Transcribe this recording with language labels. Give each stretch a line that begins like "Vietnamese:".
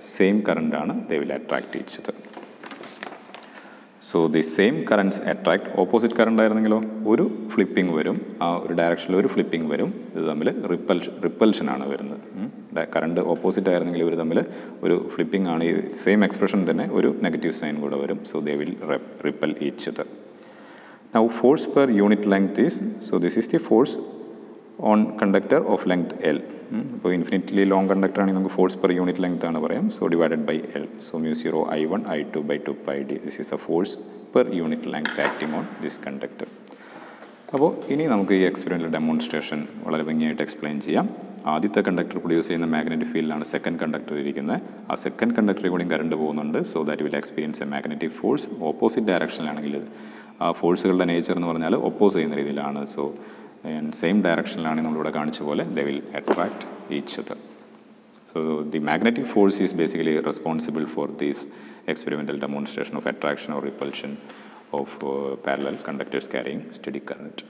Malayalam: Same കറണ്ടാണ്,
English: They will attract each other. So the same currents attract.
Malayalam: Opposite current ആയിരുന്നെങ്കിലോ ഒരു flipping വരും, ആ ഒരു ഡയറക്ഷനിൽ ഒരു ഫ്ലിപ്പിംഗ് വരും. ഇത് തമ്മിൽ റിപ്പൽഷനാണ് വരുന്നത്. കറണ്ട് ഓപ്പോസിറ്റ് ആയിരുന്നെങ്കിൽ ഇവർ തമ്മിൽ ഒരു ഫ്ലിപ്പിംഗ് ആണ്. ഈ സെയിം എക്സ്പ്രഷൻ തന്നെ ഒരു നെഗറ്റീവ് സൈൻ കൂടെ വരും.
English: So they will repel each other. Now force per unit length is, so this is the force on conductor of length L.
Malayalam: ഇപ്പോൾ ഇൻഫിനിറ്റ്ലി ലോങ് കണ്ടക്ടർ ആണെങ്കിൽ നമുക്ക് ഫോഴ്സ് പെർ യൂണിറ്റ് ലെങ്ത് ആണ് പറയാം.
English: So divided by L. So mu 0 I1 I2 by 2 pi d. This is the force per unit length acting on this conductor.
Malayalam: അപ്പോൾ ഇനി നമുക്ക് ഈ experimental demonstration വളരെ ഭംഗിയായിട്ട് എക്സ്പ്ലെയിൻ ചെയ്യാം. ആദ്യത്തെ കണ്ടക്ടർ പ്രൊഡ്യൂസ് ചെയ്യുന്ന മാഗ്നറ്റിക് ഫീൽഡിലാണ് സെക്കൻഡ് കണ്ടക്ടർ ഇരിക്കുന്നത്. ആ സെക്കൻഡ് കണ്ടക്ടറിൽ കൂടി കറണ്ട് പോകുന്നുണ്ട്.
English: So that will experience a magnetic force.
Malayalam: Opposite ഡയറക്ഷനിലാണെങ്കിൽ ആ ഫോഴ്സുകളുടെ നേച്ചർ എന്ന് പറഞ്ഞാൽ ഒപ്പോസ് ചെയ്യുന്ന രീതിയിലാണ്. സോ സെയിം ഡയറക്ഷനിലാണ് നമ്മളിവിടെ കാണിച്ച പോലെ
English: They will attract each other. So the magnetic force is basically responsible for this experimental demonstration of attraction or repulsion of parallel conductors carrying steady current.